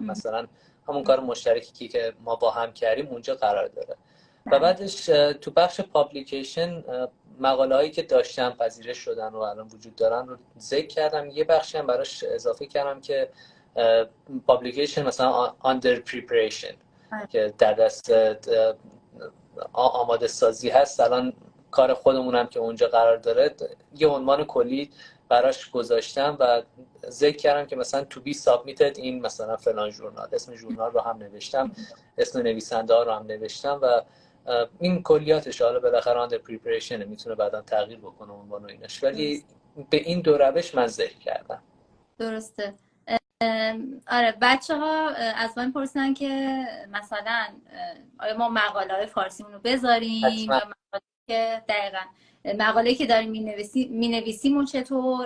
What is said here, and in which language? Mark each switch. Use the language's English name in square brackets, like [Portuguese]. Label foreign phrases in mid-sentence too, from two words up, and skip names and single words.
[Persian] مثلا همون کار مشترکی که ما با هم کردیم اونجا قرار داره. و بعدش تو بخش پابلیکیشن مقاله هایی که داشتم پذیرش شدن و الان وجود دارن رو ذکر کردم. یه بخشی هم براش اضافه کردم که پابلیکیشن مثلا [English] under preparation [Persian] که در دست آماده سازی هست. الان کار خودمونم که اونجا قرار داره، یه عنوان کلی براش گذاشتم و ذکر کردم که مثلا [English] to be submitted [Persian] این مثلا فلان ژورنال، اسم ژورنال رو هم نوشتم، اسم نویسنده ها رو هم نوشتم و این کلیاتش. حالا بالاخره [English] under preparation [Persian] میتونه بعدا تغییر بکنه عنوان و اینش، ولی به این دو روش من ذکر کردم. درسته. آره بچه ها از من پرسیدن که مثلا آیا ما مقاله های فارسیمون رو بذاریم یا مقاله که دقیقا مقاله که داریم مینویسیم چطور.